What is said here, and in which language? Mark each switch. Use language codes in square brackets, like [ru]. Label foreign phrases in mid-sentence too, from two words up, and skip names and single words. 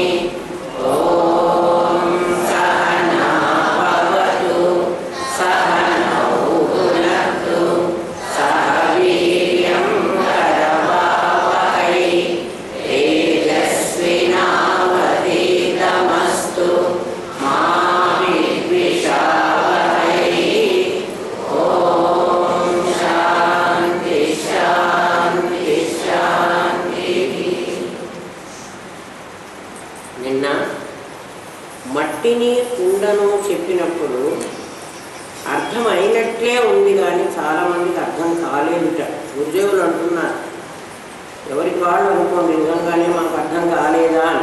[sa] ॐ सहना भवतु सहनौ भुनक्तु सह वीर्यं करवावहै तेजस्विनावधीतमस्तु मा विद्विषावहै। ॐ शान्ति शान्ति शान्तिः। [te] నిన్న మట్టిని కుండను చెప్పినప్పుడు అర్థమైనట్లే ఉంది, కానీ చాలామందికి అర్థం కాలేదుట. ఉద్యోగులు అంటున్నారు, ఎవరికి వాళ్ళు అనుకోండి, నిజంగానే మాకు అర్థం కాలేదా అని.